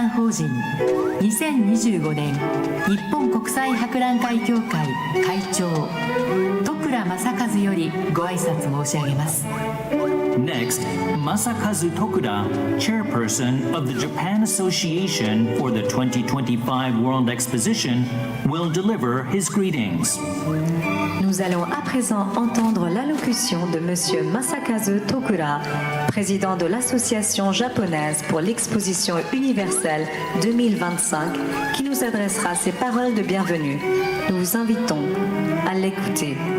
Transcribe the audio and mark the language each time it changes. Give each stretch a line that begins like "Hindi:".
Japanese: 人2025年日本国際博覧会協会会長戸倉正和よりご挨拶申し上げます。
English: Next, Masakazu Tokura, chairperson of the Japan Association for the 2025 World Exposition, will deliver his greetings.
French: Nous allons à présent entendre l'allocution de M. Masakazu Tokura, président de l'Association japonaise pour l'exposition universelle 2025, qui nous adressera ses paroles de bienvenue. Nous vous invitons à l'écouter.